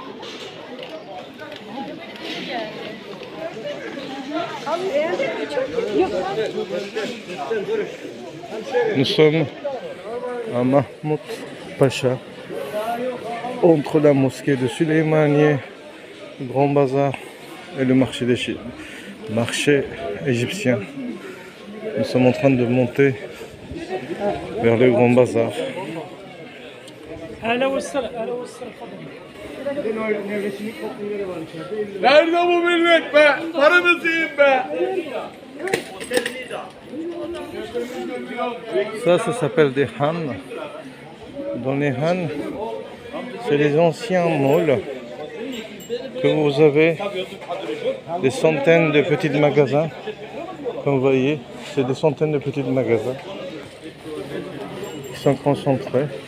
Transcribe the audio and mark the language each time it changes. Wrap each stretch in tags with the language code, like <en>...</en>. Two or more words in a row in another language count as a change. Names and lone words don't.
<fr>Nous sommes à Mahmoud Pacha, entre la mosquée de Suleymaniye, le Grand Bazar et le marché des Chines, marché égyptien. Nous sommes en train de monter vers le Grand Bazar.</fr> <tr>Nerede bu millet be? Paranızı yiyin be!</tr> <fr>Ça s'appelle des Han. Dans les Han, c'est les anciens malls que vous avez des centaines de petits magasins. Comme vous voyez, c'est des centaines de petits magasins qui sont concentrés.</fr>